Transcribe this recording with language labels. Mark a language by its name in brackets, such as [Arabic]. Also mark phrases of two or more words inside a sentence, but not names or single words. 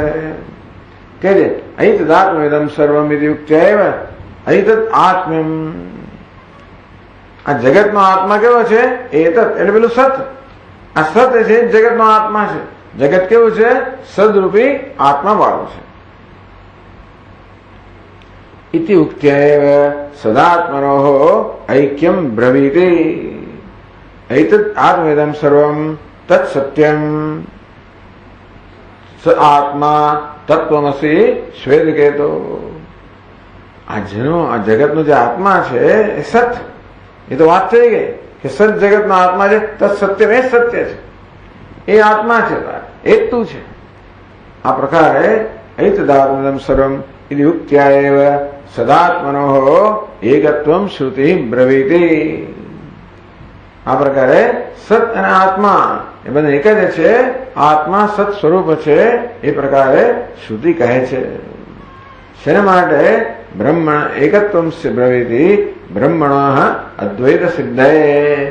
[Sanskrit] કે જે અહિતદાત્મેદમ સર્વમ ઇતિ યુક્ત્યૈવ અહિતદ આત્મ્યમ. [Gujarati] આ જગતનો આત્મા કેવો છે? એતત એટલે પેલું સત. આ સત છે જગતનો આત્મા છે. જગત કેવું છે? સદરૂપી આત્મા વાળું છે. [Sanskrit] इति उक्त्यैव सदात्मनोः ऐक्यं ब्रवीति. एतत् आत्मेदं सर्वं तत् सत्यं स आत्मा तत्वमसि श्वेतकेतो. [Gujarati] આ જગતનો જે આત્મા છે એ સત. એ તો વાત થઈ ગઈ કે સત જગતનો આત્મા છે. [Sanskrit] તત્ સત્યમ [Gujarati] એ સત્ય છે. એ આત્મા છે, એ જ તું છે. આ પ્રકારે [Sanskrit] એતદાત્મેદં સર્વમ इति युक्त्याएव सदात्मनोः एकत्वं श्रुति ब्रवीति. [Gujarati] આ પ્રકારે સત અને આત્મા એ બંને એક જ છે. આત્મા સત સ્વરૂપ છે એ પ્રકારે શ્રુતિ કહે છે. શેના માટે? [Sanskrit] બ્રહ્મ એકત્વમ બ્રવીતિ બ્રહ્મણઃ અદ્વૈત સિદ્ધયે.